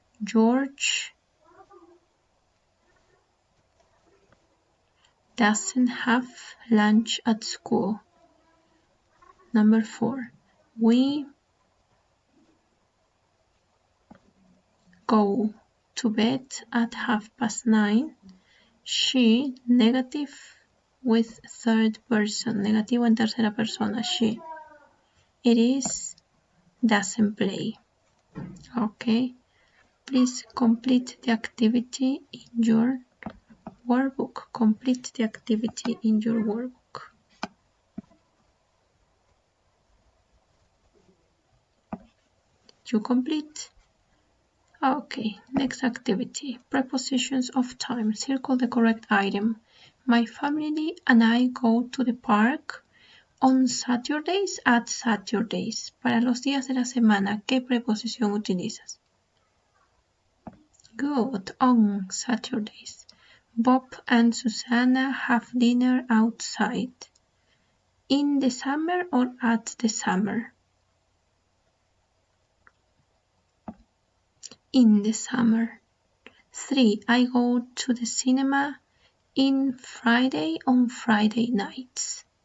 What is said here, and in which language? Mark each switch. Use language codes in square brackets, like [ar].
[en] George doesn't have lunch at school. Number 4. We go to bed at 9:30. She, negative with third person. [es] Negativo en tercera persona, she. [en] It is, doesn't play. Okay. Please complete the activity in your workbook. Complete the activity in your workbook. You complete? Okay, next activity. Prepositions of time. Circle the correct item. My family and I go to the park on Saturdays at Saturdays. [es] Para los días de la semana, ¿qué preposición utilizas? [en] Good, on Saturdays. Bob and Susanna have dinner outside. In the summer or at the summer? In the summer. 3. I go to the cinema on Friday nights.